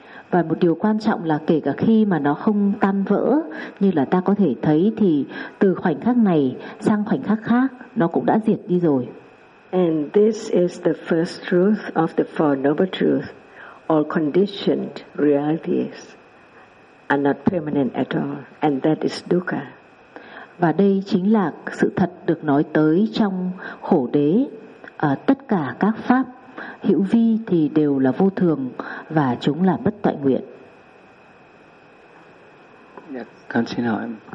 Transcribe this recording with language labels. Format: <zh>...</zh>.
<vi>Và một điều quan trọng là kể cả khi mà nó không tan vỡ như là ta có thể thấy, thì từ khoảnh khắc này sang khoảnh khắc khác nó cũng đã diệt đi rồi.</vi> <en>And this is the first truth of the Four Noble Truths. All conditioned realities are not permanent at all, and that is dukkha.</en> <vi>Và đây chính là sự thật được nói tới trong khổ đế. Tất cả các pháp hữu vi thì đều là vô thường và chúng là bất toại nguyện. Dạ, con xin hỏi.</vi>